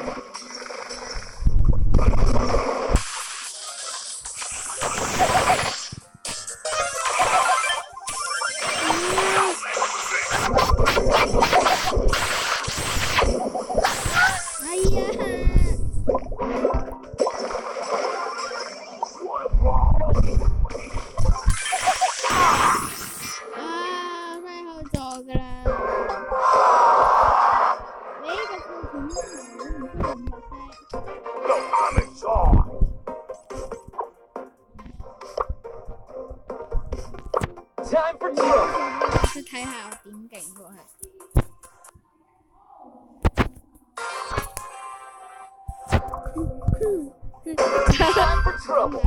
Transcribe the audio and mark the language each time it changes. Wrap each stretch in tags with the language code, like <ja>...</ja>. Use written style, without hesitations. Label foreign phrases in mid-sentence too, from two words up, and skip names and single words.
<yue>哎呀！</yue> <en>What a brawl!</en> <yue>啊，太後座㗎啦！你呢個套片都唔出500啫。</yue> <en>No, I'm inside! Time for trouble!</en> <yue>去睇下我點勁過去。</yue> <en>Time for trouble!</en>